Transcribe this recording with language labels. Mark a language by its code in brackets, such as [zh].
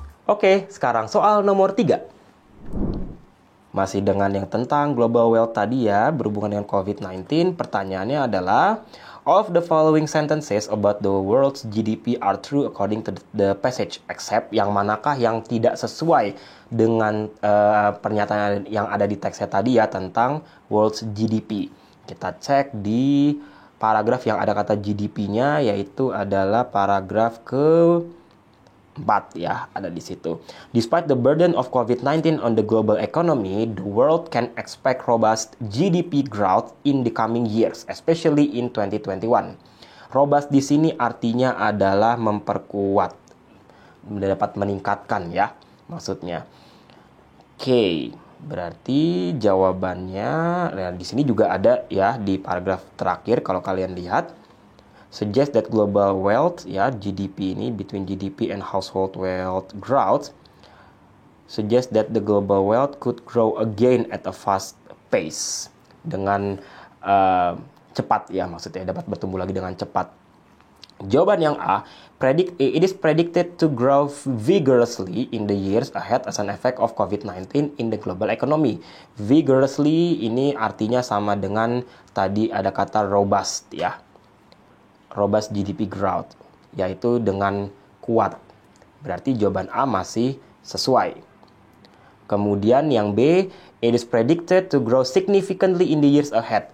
[id] Oke, sekarang soal nomor 3. Masih dengan yang tentang global wealth tadi ya, berhubungan dengan COVID-19, pertanyaannya adalah, [en] of the following sentences about the world's GDP are true according to the passage, except [id] yang manakah yang tidak sesuai dengan pernyataan yang ada di teksnya tadi ya tentang world's GDP. Kita cek di paragraf yang ada kata GDP-nya, yaitu adalah paragraf ke-4 ya, ada di situ. [en] Despite the burden of COVID-19 on the global economy, the world can expect robust GDP growth in the coming years, especially in 2021. [id] Robust di sini artinya adalah memperkuat, dapat meningkatkan ya, maksudnya. Oke, berarti jawabannya di sini juga ada ya di paragraf terakhir kalau kalian lihat. [en] Suggest that global wealth ya, GDP ini, between GDP and household wealth growth, suggest that the global wealth could grow again at a fast pace, [id] dengan cepat ya, maksudnya dapat bertumbuh lagi dengan cepat. Jawaban yang A, [en] it is predicted to grow vigorously in the years ahead as an effect of COVID-19 in the global economy. [id] Vigorously ini artinya sama dengan tadi ada kata robust ya. [en] Robust GDP growth, [id] yaitu dengan kuat. Berarti jawaban A masih sesuai. Kemudian yang B, [en] it is predicted to grow significantly in the years ahead.